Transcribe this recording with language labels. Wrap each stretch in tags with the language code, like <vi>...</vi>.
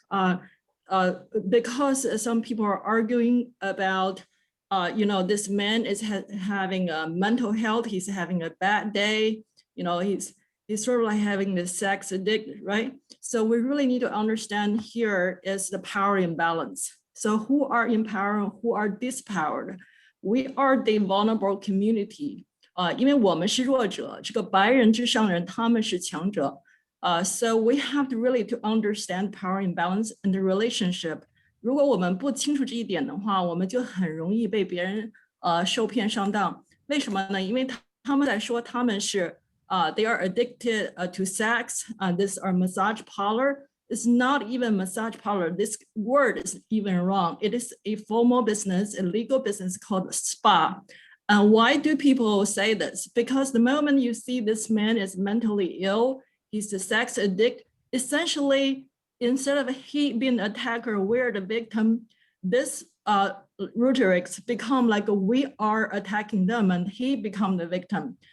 <en>Because some people are arguing about, this man is having a mental health, he's having a bad day, It's sort of like having this sex addict, right? So we really need to understand here is the power imbalance. So who are empowered, who are dispowered? We are the vulnerable community.</en> <zh>因为我们是弱者，这个白人至上人他们是强者。</zh> <en>So we have to really to understand power imbalance and the relationship.</en> <zh>如果我们不清楚这一点的话，我们就很容易被别人受骗上当。为什么呢？因为他们在说他们是</zh> <en>they are addicted to sex. This are massage parlor. It's not even massage parlor. This word is even wrong. It is a formal business, a legal business called spa. Why do people say this? Because the moment you see this man is mentally ill, he's a sex addict, essentially, instead of he being an attacker, we're the victim, this rhetorics become like we are attacking them and he become the victim.</en>